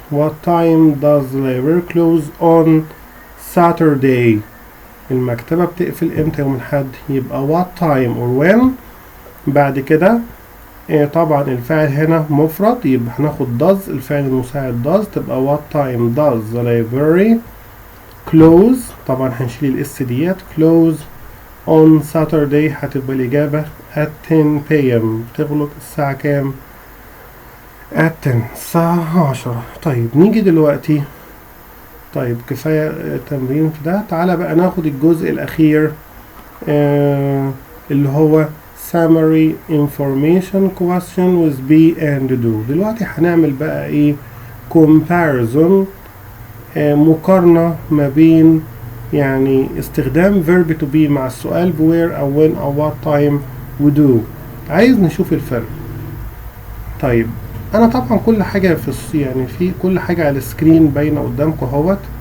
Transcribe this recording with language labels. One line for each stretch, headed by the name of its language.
English: What time does the library close on Saturday.
Arabic: المكتبة بتقفل امتى يوم الأحد. يبقى what time or when بعد كده طبعا الفعل هنا مفرد يبقى هناخد does الفعل المساعد does تبقى
English: what time does the library close
Arabic: طبعا هنشيل الاس ديت
English: close on Saturday
Arabic: هتبقى الإجابة at 10 p.m. تغلق الساعة كام؟ at 10 الساعة 10. طيب نيجي دلوقتي طيب كفاية تمرين في ده. تعالى بقى ناخد الجزء الأخير اللي هو
English: summary information question with be and do.
Arabic: دلوقتي هنعمل بقى ايه comparison مقارنة ما بين يعني استخدام verb to be مع السؤال where أو when أو what time و do. عايز نشوف الفرق. طيب أنا طبعا كل حاجة يعني في كل حاجة على السكرين باينة قدامكم اهوت.